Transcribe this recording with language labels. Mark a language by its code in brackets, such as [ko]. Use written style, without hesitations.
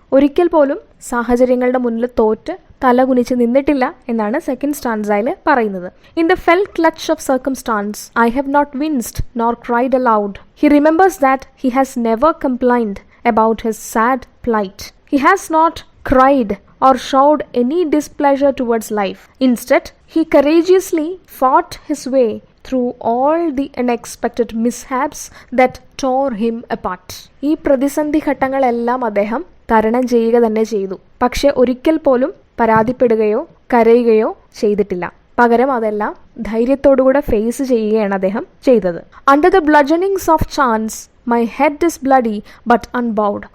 [ml] ഒരിക്കൽ പോലും സാഹചര്യങ്ങളുടെ മുന്നിൽ തോറ്റ് തലകുനിച്ച് നിന്നിട്ടില്ല എന്നാണ് സെക്കൻഡ് സ്റ്റാൻസയിൽ പറയുന്നത്. [en] In the fell clutch of circumstance I have not winced nor cried aloud. He remembers that he has never complained about his sad plight. He has not cried or showed any displeasure towards life. Instead, he courageously fought his way through all the unexpected mishaps that tore him apart. [ml] ഈ പ്രതിസന്ധി ഘട്ടങ്ങളെല്ലാം അദ്ദേഹം തരണം ചെയ്യുക തന്നെ ചെയ്തു. പക്ഷെ ഒരിക്കൽ പോലും പരാതിപ്പെടുകയോ കരയുകയോ ചെയ്തിട്ടില്ല. പകരം അതെല്ലാം ധൈര്യത്തോടുകൂടെ ഫേസ് ചെയ്യുകയാണ് അദ്ദേഹം ചെയ്തത്. [en] Under the bludgeonings of chance my head is bloody but unbowed.